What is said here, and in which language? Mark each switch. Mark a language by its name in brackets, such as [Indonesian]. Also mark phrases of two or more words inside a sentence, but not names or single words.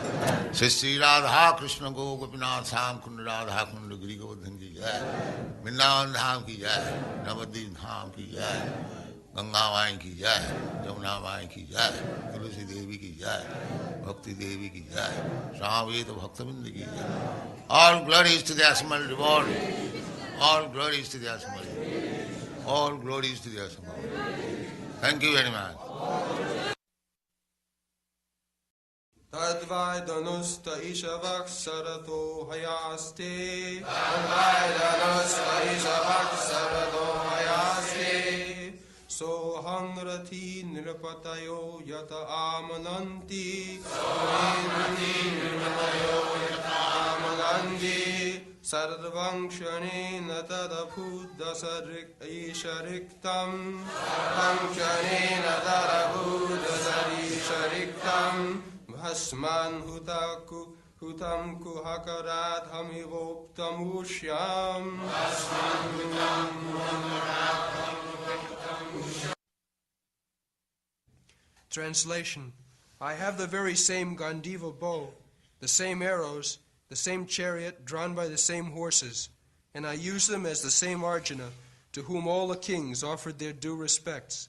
[Hindi] श्री राधा कृष्ण गो गोपीनाथ सम कुण्ड राधा कुण्ड गिरि गोवर्धन की जय. वृन्दावन धाम की जय। नवद्वीप धाम की जय. गंगा माई की जय, जमुना माई की जय, तुलसी देवी की जय, भक्ति देवी की जय, समवेत भक्तविन्द की जय. [English] All glories to the Asmal Reward. All glories to the Asmal. All glories to the Asmal. Thank you very much. [Sanskrit] तद्वै धनुस् इषवः रथो हयास्. तद्वै धनुस् इषवः रथो हयास्. Sowing रथी नृपतयो यत आनमन्ति. Sowing रथी नृपतयो यत आनमन्ति. सर्वं क्षणेन अभूद् असद् ईश-रिक्तं. सर्वं क्षणेन अभूद् असद् ईश-रिक्तं. भस्मन् हुतं कुहक-राद्धम् इवोप्तम् ऊष्याम्. [English] Translation. I have the very same Gāṇḍīva bow, the same arrows, the same chariot drawn by the same horses, and I use them as the same Arjuna, to whom all the kings offered their due respects.